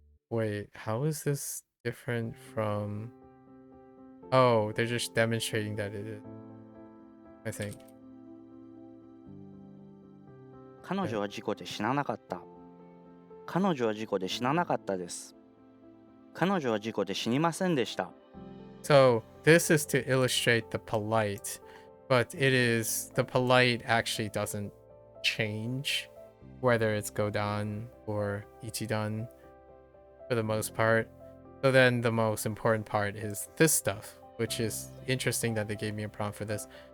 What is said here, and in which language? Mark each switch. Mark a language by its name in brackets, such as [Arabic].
[English] Wait, how is this different from... Oh, they're just demonstrating that it is, I think. [Japanese] 彼女は事故で死ななかった。彼女は事故で死ななかったです。彼女は事故で死にませんでした。 [English] So this is to illustrate the polite, but it is, the polite actually doesn't change whether it's Godan or Ichidan for the most part. So then the most important part is this stuff, which is interesting that they gave me a prompt for this.